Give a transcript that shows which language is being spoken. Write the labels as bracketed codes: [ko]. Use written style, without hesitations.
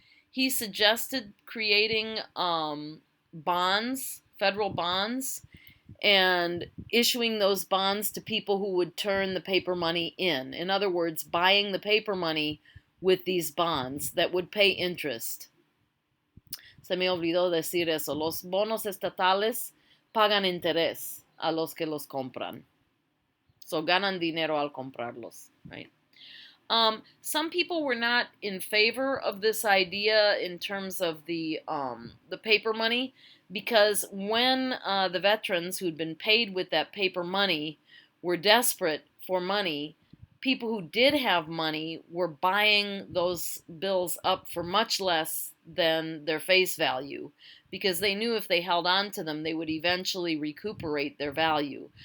[en] He suggested creating bonds, federal bonds, and issuing those bonds to people who would turn the paper money in. In other words, buying the paper money with these bonds that would pay interest. [es] Se me olvidó decir eso. Los bonos estatales pagan interés a los que los compran. So ganan dinero al comprarlos, right? [en] Some people were not in favor of this idea in terms of the paper money, because when the veterans who'd been paid with that paper money were desperate for money, people who did have money were buying those bills up for much less than their face value, because they knew if they held on to them, they would eventually recuperate their value.